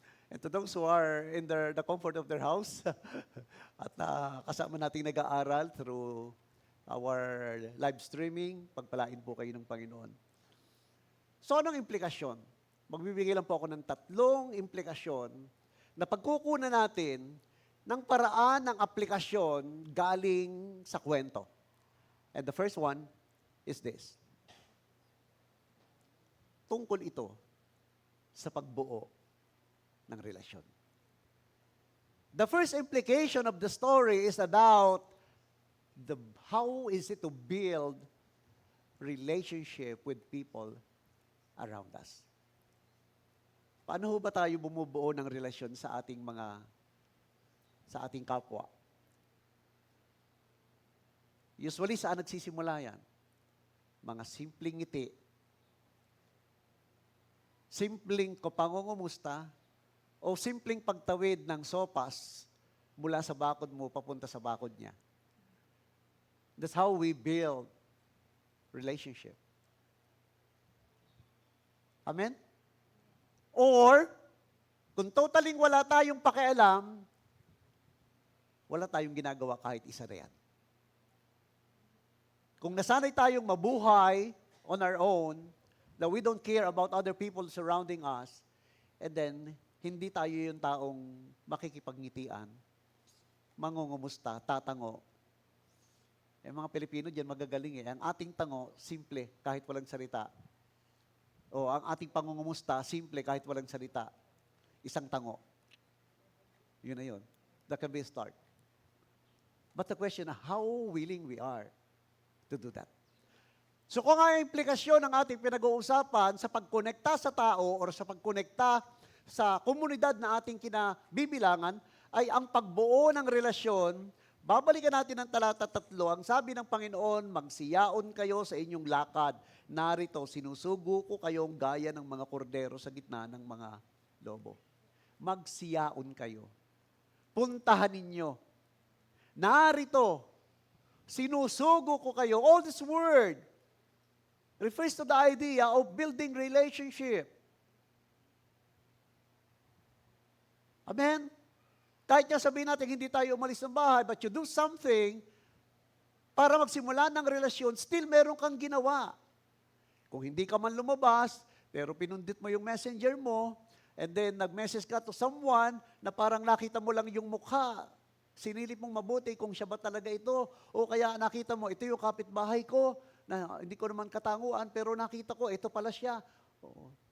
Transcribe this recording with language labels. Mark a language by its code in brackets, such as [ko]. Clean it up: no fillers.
[en] And to those who are in the comfort of their house [tl] at kasama nating nag-aaral [en] through our live streaming, [tl] pagpalain po kayo ng Panginoon. So anong implikasyon? Magbibigay lang po ako ng 3 implikasyon na pagkukunan natin ng paraan ng aplikasyon galing sa kwento. [en] And the first one is this. [tl] Tungkol ito sa pagbuo ng relasyon. [en] The first implication of the story is about how is it to build relationship with people around us. [tl] Paano ho ba tayo bumubuo ng relasyon sa ating kapwa? Usually, saan nagsisimula yan? Mga simpleng ngiti, simpleng pangungumusta, o simpleng pagtawid ng sopas mula sa bakod mo papunta sa bakod niya. [en] That's how we build relationship. [tl] Amen? Or, kung totaling wala tayong pakialam, wala tayong ginagawa kahit isa na yan. Kung nasanay tayong mabuhay [en] on our own, that we don't care about other people surrounding us, and then, [tl] hindi tayo yung taong makikipagnitian, mangungumusta, tatango. Mga Pilipino dyan magagaling eh. Ang ating tango, simple, kahit walang salita. O ang ating pangungumusta, simple, kahit walang salita. Isang tango. Yun na yun. [en] That can be a start. But the question, how willing we are to do that? [tl] So kung ang implikasyon ng ating pinag-uusapan sa pagkonekta sa tao or sa pagkonekta sa komunidad na ating kinabibilangan ay ang pagbuo ng relasyon, babalikan natin ang talata 3. Ang sabi ng Panginoon, magsiyaon kayo sa inyong lakad. Narito, sinusugo ko kayong gaya ng mga kordero sa gitna ng mga lobo. Magsiyaon kayo. Puntahan ninyo. Narito, sinusugo ko kayo. [en] All this word refers to the idea of building relationship. Amen? [tl] Kahit nga sabihin natin, hindi tayo umalis ng bahay, [en] but you do something [tl] para magsimula ng relasyon, still meron kang ginawa. Kung hindi ka man lumabas, pero pinundit mo yung messenger mo, and then nag-message ka to someone na parang nakita mo lang yung mukha, sinilip mong mabuti kung siya ba talaga ito, o kaya nakita mo, ito yung kapitbahay ko, na hindi ko naman katanguan, pero nakita ko, ito pala siya. Oo.